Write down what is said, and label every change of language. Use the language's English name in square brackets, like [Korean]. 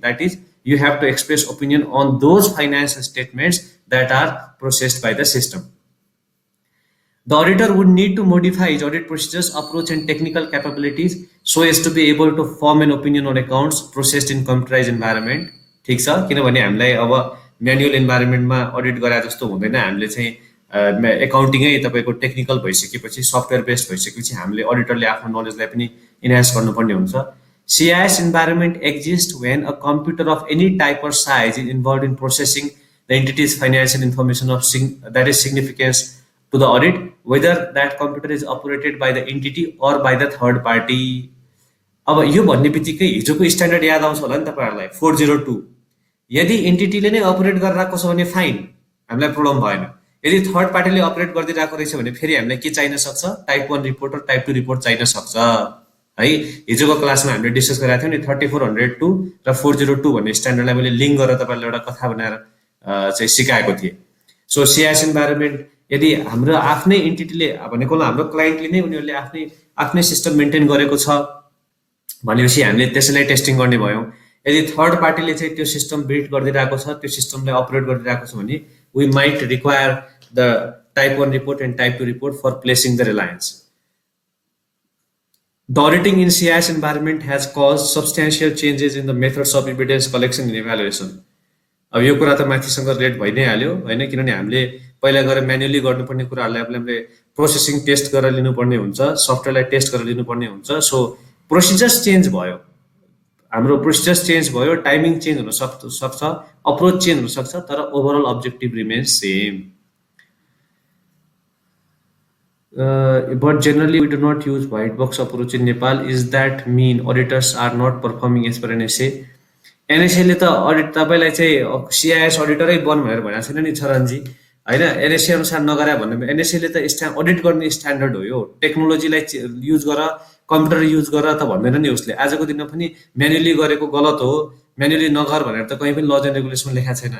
[English] That is, you have to express opinion on those financial statements that are processed by the system. The auditor would need to modify his audit procedures, approach and technical capabilities so as to be able to form an opinion on accounts processed in computerized environment. [Nepali] ठीक छ, किनभने हामीलाई अब manual इन्भाइरोमेन्टमा audit गरे जस्तो हुँदैन। हामीले चाहिँ एकाउन्टिङै तपाईको टेक्निकल भइसकेपछि, सफ्टवेयर बेस्ड भइसकेपछि हामीले अडिटरले आफ्नो नलेजलाई पनि इन्हान्स गर्नुपर्ने हुन्छ। [English] CIS environment exists when a computer of any type or size is involved in processing the entity's financial information of that is significance to the audit, whether that computer is operated by the entity or by the third party. [Nepali] अब यो भन्ने बित्तिकै हिजोको standard याद आउँछ होला नि तपाईहरुलाई, 402। यदि एन्टिटीले नै अपरेट गरिरहेको छ भने फाइन, हामीलाई प्रब्लम भएन। यदि थर्ड पार्टीले अपरेट गरिदिरहेको रहेछ भने फेरि हामीलाई के चाहिन सक्छ? टाइप 1 रिपोर्ट र टाइप 2 रिपोर्ट चाहिन सक्छ है। हिजोको क्लासमा हामीले डिस्कस गरेका थियौं नि 3402 र 402 भन्ने स्ट्यान्डर्डलाई मैले लिंक गरेर तपाईहरुलाई एउटा कथा बनाएर चाहिँ सिकाएको थिएँ। सो CIS इन्भाइरोमेन्ट यदि हाम्रो आफ्नै एन्टिटीले भनेको हाम्रो क्लाइन्टले नै उनीहरूले आफ्नै सिस्टम मेन्टेन गरेको छ भनेपछि हामीले त्यसैलाई टेस्टिङ गर्ने भयौं। यदि थर्ड पार्टीले चाहिँ त्यो सिस्टम बिल्ड गरिदिरहेको छ, त्यो सिस्टमलाई अपरेट गरिदिरहेको छ भने [English] We might require the type 1 report and type 2 report for placing the reliance. The auditing in CIS environment has caused substantial changes in the methods of evidence collection and evaluation. [Nepali] अब यो कुरा त माथिसँग relate भइ नै हाल्यो हैन, किनभने हामीले पहिला गएर म्यानुअली गर्नुपर्ने कुराहरुलाई हामीले प्रोसेसिङ टेस्ट गरेर लिनुपर्ने हुन्छ, सफ्टवेयरलाई टेस्ट गरेर लिनुपर्ने हुन्छ। सो प्रोसिजर्स चेन्ज भयो, हाम्रो प्रोसिजर चेन्ज भयो, टाइमिङ चेन्ज हुन सक्छ, अप्रोच चेन्ज हुन सक्छ, तर [English] Overall objective remains same. But generally, we do not use white box approach in Nepal. Is that mean auditors are not performing as per NSA? [Nepali] एनएसएले त audit तपाईँलाई चाहिँ सिआइएस अडिटरै बन भनेर भनेको छैन नि चरणजी, होइन? एनएसए अनुसार नगरे भन्दा एनएसएले त अडिट गर्ने स्ट्यान्डर्ड हो, यो टेक्नोलोजीलाई युज गर, कम्प्युटर युज गर त भन्दैन नि उसले. आजको दिनमा पनि म्यानुअली गरेको गलत हो, म्यानुअली नगर भनेर त कहीँ पनि लज एन्ड रेगुलेसनमा लेखाएको छैन.